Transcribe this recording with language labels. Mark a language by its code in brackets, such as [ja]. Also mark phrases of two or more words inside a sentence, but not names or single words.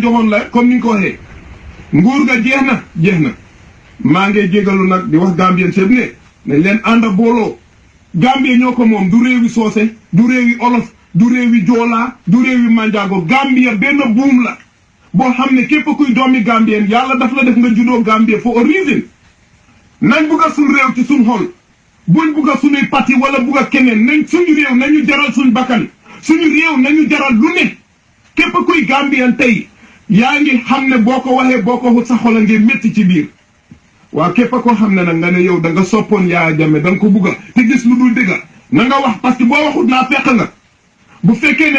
[wo] joxoon la comme ni nga ko waxee nguur ga jeex na maa ngi jégalu nag di wax Gambien chef ne nañ leen ànd a booloo Gambie ñoo ko moom du réewi soose du réewi olof du réewi joolaa du réewi manjaago Gambie benn buum la boo xam ne képp kuy doomi Gambien yàlla daf la def nga juddoo Gambie [en] for a reason [wo] nañ bugg a suñ réew ci suñ xol buñ bugg a suñuy parti wala bugg a keneen nañ suñu réew nañu jaral suñ bakkan suñu réew nañu jaral lu ne képp kuy Gambien tey yaa ngi xam ne boo ko waxee boo ko xut sa xol a ngi métti ci biir waa képp koo xam ne nag nga ne yow da nga soppoon Yaya Jammeh da nga ko bugga te gis lu dul dëgga na nga wax parce que boo waxut naa fekk nga bu fekkee ne